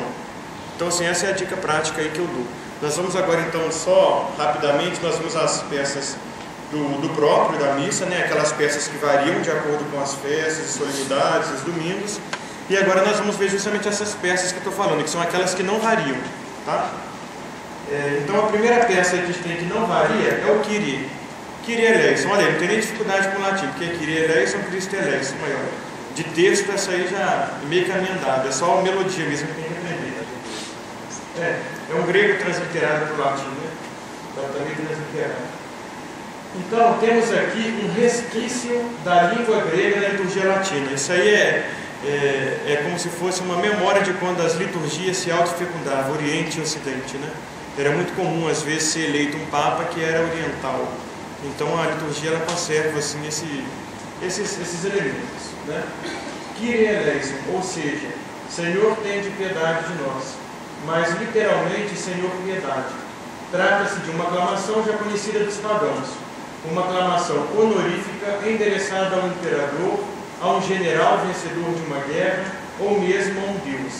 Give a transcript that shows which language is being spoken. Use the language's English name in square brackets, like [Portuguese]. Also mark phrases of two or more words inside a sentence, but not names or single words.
[Portuguese] Então, assim, essa é a dica prática aí que eu dou. Nós vamos agora, então, só rapidamente, nós vamos às peças do próprio da missa, né? Aquelas peças que variam de acordo com as festas, as solenidades, os domingos. E agora nós vamos ver justamente essas peças que eu estou falando, que são aquelas que não variam, tá? Então, a primeira peça que a gente tem que não varia é o Kyrie. [Greek] Κύριε ελέησον, [Portuguese] olha aí, não tem nem dificuldade com o latim, porque [Greek] Κύριε ελέησον, Χριστέ ελέησον, [Portuguese] maior. De texto, essa aí já meio que amendada, é só a melodia mesmo que tem que aprender. É um grego transliterado para o latim, né? Então, também transliterado. Então, temos aqui um resquício da língua grega na liturgia latina. Isso aí é como se fosse uma memória de quando as liturgias se autofecundavam, Oriente e Ocidente, né? Era muito comum, às vezes, ser eleito um papa que era oriental. Então, a liturgia ela conserva assim, esses elementos, né? [Greek] Κύριε ελέησον, [Portuguese] ou seja, Senhor, tende piedade de nós. Mas, literalmente, Senhor, piedade. Trata-se de uma aclamação já conhecida dos pagãos. Uma aclamação honorífica endereçada ao imperador, a um general vencedor de uma guerra, ou mesmo a um deus.